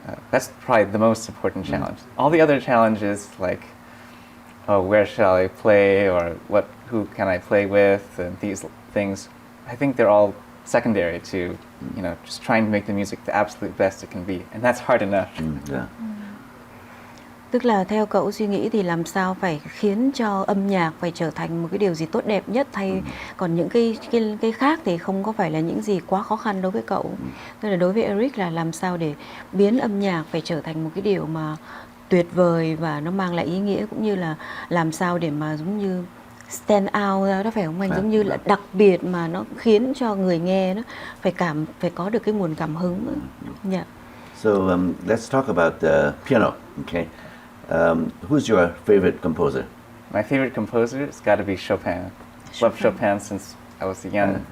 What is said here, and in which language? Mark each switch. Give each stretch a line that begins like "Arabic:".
English: That's probably the most important challenge. All the other challenges, like, oh, where shall I play, or who can I play with, and these things, I think they're all secondary to, just trying to make the music the absolute best it can be, and that's hard enough.
Vietnamese: Tức là theo cậu suy nghĩ thì làm sao phải khiến cho âm nhạc phải trở thành một cái điều gì tốt đẹp nhất, hay còn những cái khác thì không có phải là những gì quá khó khăn đối với cậu. Tức là đối với Eric là làm sao để biến âm nhạc phải trở thành một cái điều mà tuyệt vời và nó mang lại ý nghĩa, cũng như là làm sao để mà giống như
English: stand out
Vietnamese: ra đó, phải không anh? Giống như là đặc biệt mà nó khiến cho người nghe nó phải có được cái nguồn cảm hứng.
English: Yeah. So let's talk about the piano, okay? Who's your favorite composer? My favorite composer has got to be Chopin. Loved Chopin since I was young.